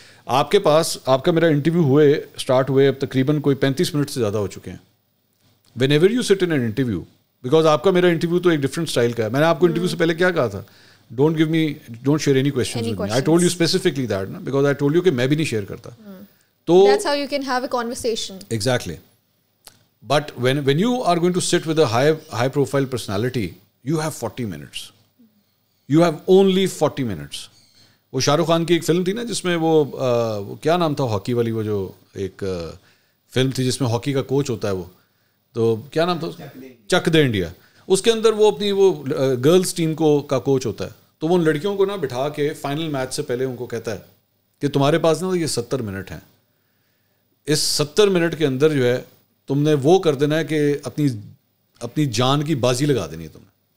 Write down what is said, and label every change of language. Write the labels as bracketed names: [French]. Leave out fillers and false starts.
[Urdu] آپ کے پاس آپ کا میرا انٹرویو اسٹارٹ ہوئے اب تقریباً کوئی 35 منٹ سے زیادہ ہو چکے ہیں. [English] whenever you sit in an interview, because [Urdu] آپ کا میرا انٹرویو تو ایک ڈفرنٹ اسٹائل کا ہے. میں نے آپ کو انٹرویو سے پہلے کیا کہا تھا, [English] Don't share any questions with me. I told you specifically that نا, because I told you [Urdu] کہ میں بھی نہیں شیئر کرتا. تو [English] that's how you can have a conversation. Exactly. But when you are going to sit with a high profile personality, you have 40 minutes. You have only 40 minutes. [Urdu] وہ شاہ رخ خان کی ایک film تھی نا جس میں وہ کیا نام تھا ہاکی والی, وہ جو ایک فلم تھی جس میں ہاکی کا کوچ ہوتا ہے, وہ تو کیا نام تھا, چک دے انڈیا. اس کے اندر وہ اپنی وہ گرلز ٹیم کا کوچ ہوتا ہے, تو وہ ان لڑکیوں کو نا بٹھا کے فائنل میچ سے پہلے ان کو کہتا ہے کہ تمہارے پاس نا یہ 70 منٹ ہیں, اس 70 منٹ کے اندر جو ہے تم نے وہ کر دینا ہے کہ اپنی جان کی بازی لگا دینی ہے تم نے.